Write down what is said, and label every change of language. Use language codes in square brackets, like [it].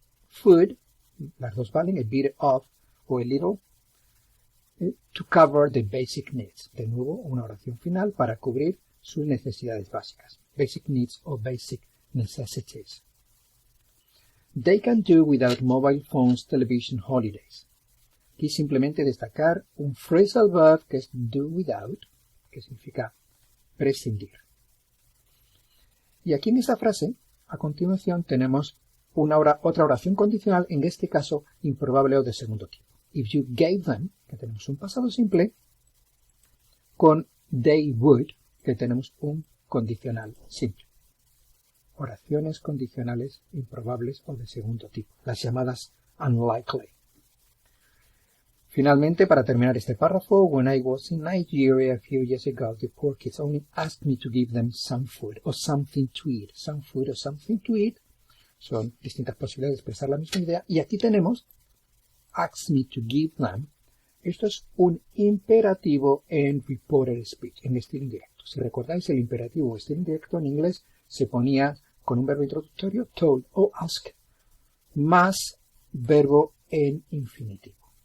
[en] Food, [es] las dos valen, [en] a bit of o a little, to cover the basic needs. [es] De nuevo, una oración final para cubrir sus necesidades básicas. [en] Basic needs o basic necessities. They can do without mobile phones, television, holidays. [es] Aquí simplemente destacar un phrasal verb que es do without, que significa prescindir. Y aquí en esta frase, a continuación, tenemos otra oración condicional, en este caso improbable o de segundo tipo. [en] If you gave them, [es] que tenemos un pasado simple, con [en] they would, [es] que tenemos un condicional simple. Oraciones condicionales improbables o de segundo tipo, las llamadas unlikely. [en] Finalmente, para terminar este párrafo, when I was in Nigeria a few years ago, the poor kids only asked me to give them some food or something to eat. Some food or something to eat [es] son distintas posibilidades de expresar la misma idea. Y aquí tenemos [en] asked me to give them. [es] Esto es un imperativo en reported speech, en estilo indirecto. Si recordáis, el imperativo o estilo indirecto en inglés se ponía con un verbo introductorio, told o asked, más verbo en infinitivo.